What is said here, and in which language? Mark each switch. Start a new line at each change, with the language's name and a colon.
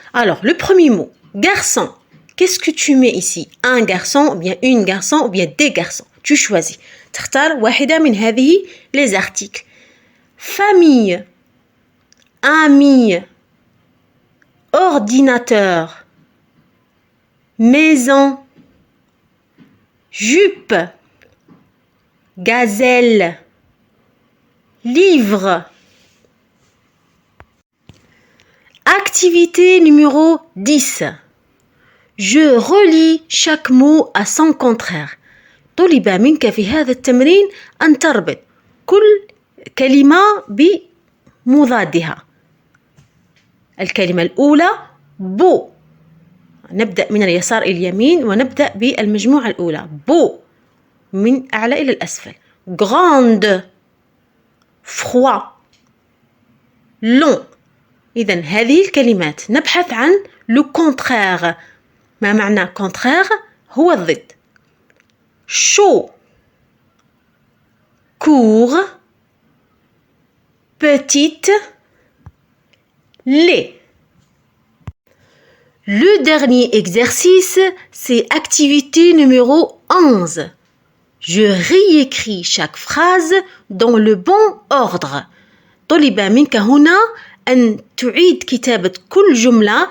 French: Alors, le premier mot, garçon. Qu'est-ce que tu mets ici? Un garçon, ou bien une garçon, ou bien des garçons. Tu choisis.
Arabic: تختار واحدة من هذه
French: les articles. Famille. Ami. Ordinateur. Maison. Jupe. Gazelle. Livre. Activité numéro 10. Je relis chaque mot à son contraire.
Arabic: طلب منك في هذا التمرين أن تربط كل كلمة بمضادها. الكلمة الأولى beau. نبدأ من اليسار إلى اليمين ونبدأ بالمجموعة الأولى. beau من أعلى إلى الأسفل.
French: grande. froid. long.
Arabic: إذن هذه الكلمات نبحث عن
French: le contraire.
Arabic: ما معنى contraire؟ هو الضد.
French: chaud. court. petite. laid. Le dernier exercice, c'est activité numéro 11. Je réécris chaque phrase dans le bon ordre.
Arabic: طلب منك هنا أن تعيد كتابة كل جملة.